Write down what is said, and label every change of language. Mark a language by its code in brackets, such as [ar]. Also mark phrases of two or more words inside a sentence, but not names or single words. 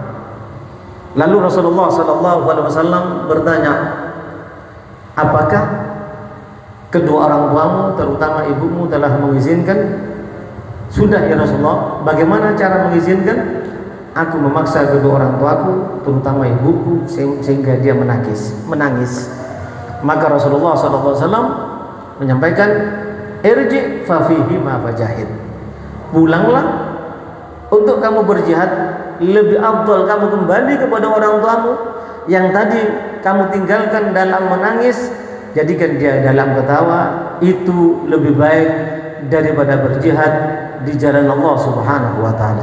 [id] Lalu Rasulullah SAW bertanya, apakah kedua orang tuamu, terutama ibumu, telah mengizinkan? Sudah [ar] يا رسول الله. [id] Bagaimana cara mengizinkan? Aku memaksa kedua orang tuaku, terutama ibuku, sehingga dia menangis. Maka Rasulullah SAW menyampaikan, [ar] ارجع ففيهما فجاهد, [id] pulanglah untuk kamu berjihad. Lebih afdal kamu kembali kepada orang tuamu yang tadi kamu tinggalkan dalam menangis, jadikan dia dalam ketawa. Itu lebih baik daripada berjihad di jalan Allah [ar] سبحانه وتعالى.